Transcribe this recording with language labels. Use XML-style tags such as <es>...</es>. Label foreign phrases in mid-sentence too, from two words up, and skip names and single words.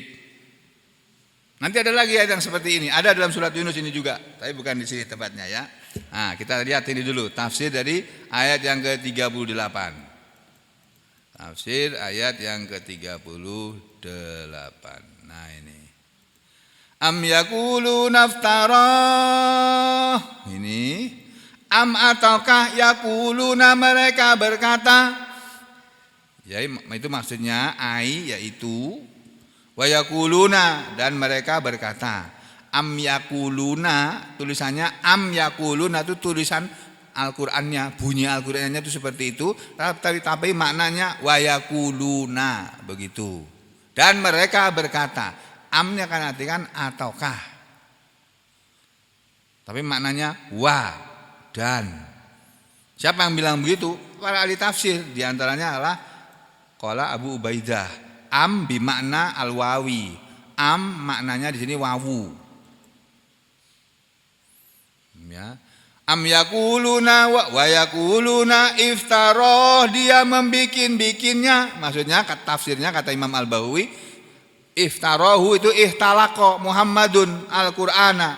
<id>Nanti ada lagi ayat yang seperti ini, ada dalam surat Yunus ini juga, tapi bukan di sini tempatnya ya. Nah, kita lihat ini dulu tafsir dari ayat yang ke-38. Tafsir ayat yang ke-38. Nah, ini.</id> <ar>أم يقولون افتراه.</ar> <id>Ini am ataukah yaquluna mereka berkata. Ya, itu maksudnya yaitu</id> <ar>ويقولون</ar> <id>dan mereka berkata.</id> <ar>أم يقولون</ar> <id>tulisannya</id> <ar>أم يقولون</ar> <id>itu tulisan Al-Qur'annya, bunyi Al-Qur'annya itu seperti itu, tapi maknanya</id> <ar>ويقولون</ar> <id>begitu. Dan mereka berkata, amnya kan artikan ataukah. Tapi maknanya wa dan. Siapa yang bilang begitu? Para ahli tafsir, di antaranya adalah qala Abu Ubaidah,</id> <ar>أم بمعنى الواو.</ar> <id>Am maknanya di sini wawu. Ya.</id> <ar>أم يقولون ويقولون افتراه,</ar> <id>dia membikin-bikinnya. Maksudnya tafsirnya kata Imam Al-Bahawi, iftarahu itu</id> <ar>اختلق محمد القرآن.</ar>